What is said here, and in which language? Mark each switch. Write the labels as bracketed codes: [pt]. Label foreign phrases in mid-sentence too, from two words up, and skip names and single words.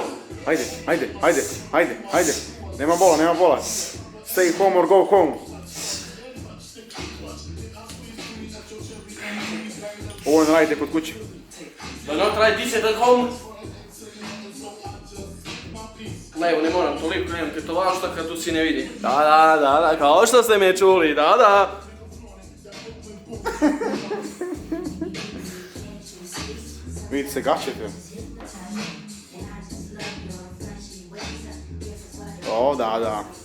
[sr] Ajde, ajde, ajde, ajde, ajde. Nema bola, nema bola. [en] Stay home or go home. [sr] Ovo ne radite kod kuće. [en] Da not try this at home. [sr] Levo, ne moram toliko, nemam tetovažu, tako da tu si ne vidi. Da, kao što ste me čuli, da. Vidite se gaćete. O, da.